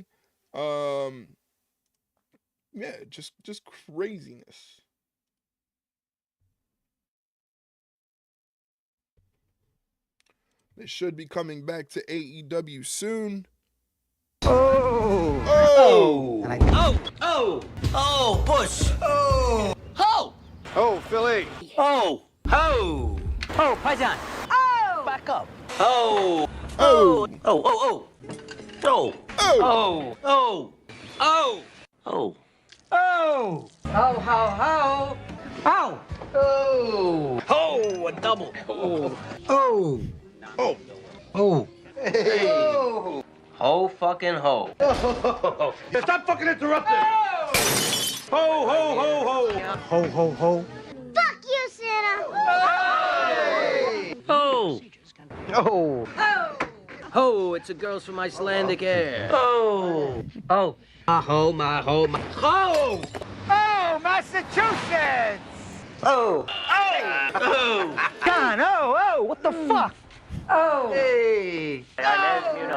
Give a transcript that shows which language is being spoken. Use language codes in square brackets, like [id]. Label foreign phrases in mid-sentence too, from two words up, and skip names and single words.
[en] Yeah, just craziness. They should be coming back to AEW soon. Oh, Bush. Oh. Ho. Oh, Philly. Oh. Ho. Oh, Paisan. Oh! Back up. Oh. Oh. Oh, oh, oh. Oh. Oh. Oh. Oh. Oh. Oh! Ho, ho, ho! Oh! Oh. Oh, a double. Oh. Oh! Oh. Oh! Hey. Oh! Ho fucking ho. Oh. Stop fucking interrupting. Oh! Ho, ho, ho, ho. Ho, ho, ho! Fuck you, Santa! Hey! Ho. Oh! Oh! Ho, it's a girls from Icelandic air. Oh. Oh. My ho, my ho, my ho. Oh, Massachusetts! Oh! Oh. Oh. John, oh, what the fuck? Oh! Hey. Oh!